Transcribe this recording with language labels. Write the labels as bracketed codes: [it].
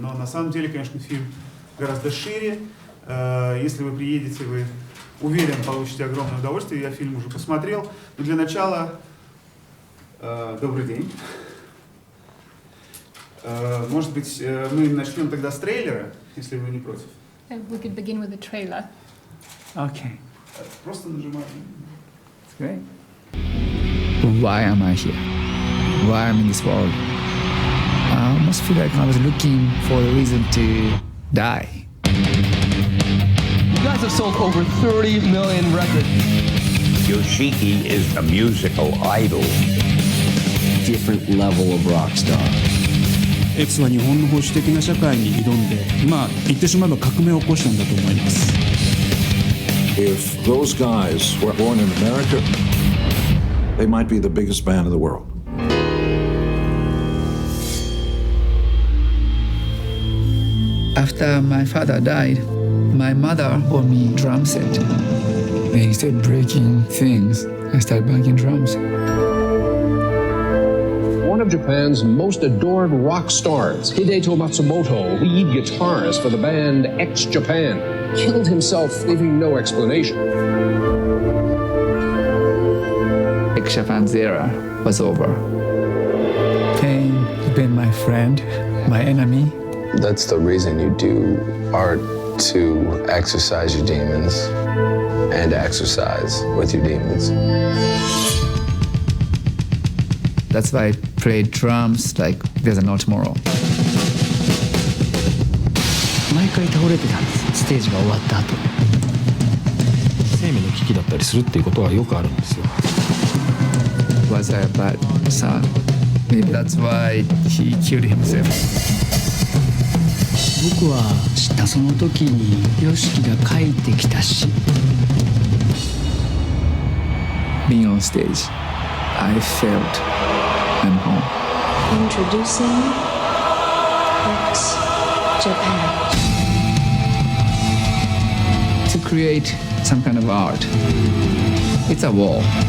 [ru] Но на самом деле, конечно, фильм гораздо шире. Если вы приедете, вы, уверен, получите огромное удовольствие. Я фильм уже посмотрел. Но для начала, добрый день. Может быть, мы начнем тогда с трейлера, если вы не против. [en] We could begin with the trailer. [ru] Okay. Просто нажимаем. [en] It's great. Why am I here? Why am I in this world? I almost feel like I was looking for a reason to die. You guys have sold over 30 million records. Yoshiki is a musical idol. Different level of rock star. [ja] X は日本の保守的な社会に挑んで、言ってしまえば革命を起こしたんだと思います。 [en] If those guys were born in America, they might be the biggest band in the world. After my father died, my mother bought me a drum set. And instead of breaking things, I started banging drums. One of Japan's most adored rock stars, Hideto Matsumoto, lead guitarist for the band X-Japan, killed himself, leaving no explanation. X-Japan's era was over. Pain has been my friend, my enemy. That's the reason you do art, to exercise your demons and exercise with your demons. That's why I play drums like there's no tomorrow. [ja] 毎回倒れてたんです、ステージが終わった後。生命の危機だったりするっていうことはよくあるんですよ。 [en] Was I a bad son? Maybe that's why he killed himself. [ja] 僕は知ったその時にYOSHIKIが書いてきた詩。 [en] Being on stage, I felt I'm home. Introducing X-Japan. To create some kind of art, it's a wall.